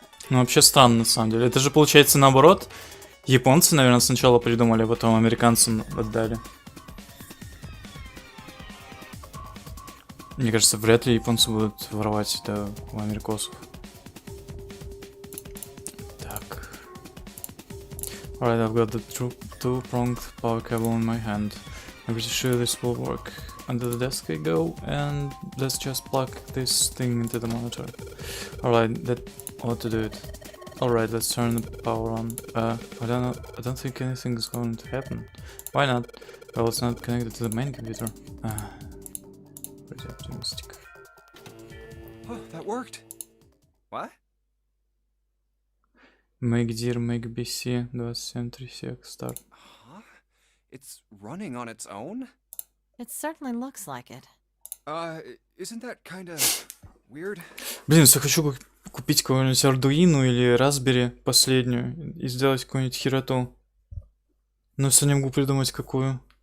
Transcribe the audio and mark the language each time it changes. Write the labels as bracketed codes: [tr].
[ru] Ну, вообще странно, на самом деле. Это же получается наоборот. Японцы, наверное, сначала придумали, а потом американцам отдали. Мне кажется, вряд ли японцы будут воровать это у америкосов. Так. [en] Alright, I've got the two-pronged power cable in my hand. I'm pretty sure this will work. Under the desk I go, and let's just plug this thing into the monitor. Alright, that ought to do it. Alright, let's turn the power on. I don't think anything is going to happen. Why not? Well, it's not connected to the main computer. Pretty optimistic. Oh, that worked. What? Make dear, make BC, 2736, start. Huh? It's running on its own? It certainly looks like it. Isn't that kinda weird? [ru] Блин, все хочу купить какую-нибудь Ардуину или Raspberry последнюю и сделать какую-нибудь хероту. Но все не могу придумать какую.